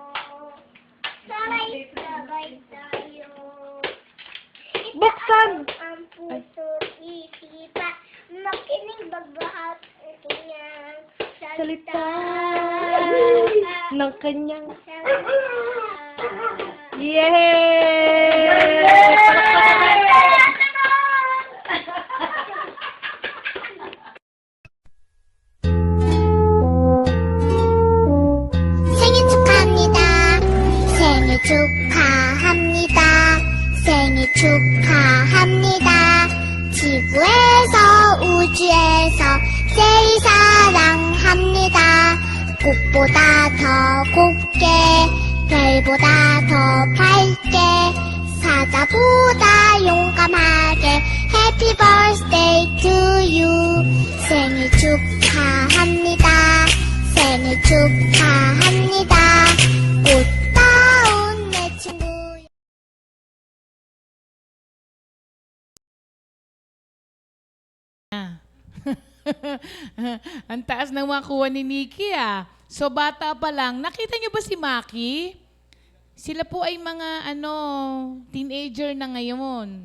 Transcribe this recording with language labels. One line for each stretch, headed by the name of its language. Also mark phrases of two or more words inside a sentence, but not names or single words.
Filipino: Sabay-sabay tayo. Buksan! Ang puso isipan, makinig bagbahag ang kanyang salita. ng kanyang Salita.
Korean: 생일 축하합니다. 생일 축하합니다. 생일 축하합니다. 지구에서 우주에서 제일 사랑합니다. 꽃보다 더 곱게 별보다 더 밝게 사자보다 용감하게
English: Happy birthday to you.
Korean: 생일 축하합니다. 생일 축하합니다. 꽃다운 내 친구.
Filipino: Ang taas ng makuha ni Nikki ah. So bata pa lang, nakita niyo ba si Maki? Sila po ay mga teenager na ngayon.